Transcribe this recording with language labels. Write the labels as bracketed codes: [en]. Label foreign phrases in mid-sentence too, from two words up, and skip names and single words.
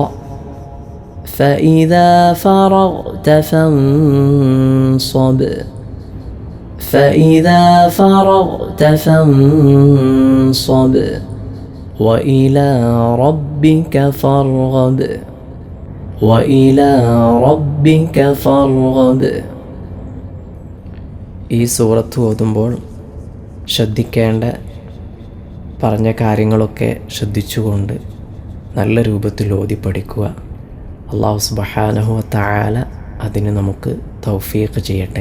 [ar] فإذا فرغت فانصب. فإذا فرغت فانصب وإلى ربك فارغب. وإلى ربك فارغب. [ml] ഈ സൂറത്ത് ഓതുമ്പോൾ ശ്രദ്ധിക്കേണ്ട പറഞ്ഞ കാര്യങ്ങളൊക്കെ ശ്രദ്ധിച്ചുകൊണ്ട് നല്ല രൂപത്തിൽ ഓതി പഠിക്കുക. [ar] الله سبحانه وتعالى [ml] അതിന് നമുക്ക് തൗഫീഖ് ചെയ്യട്ടെ.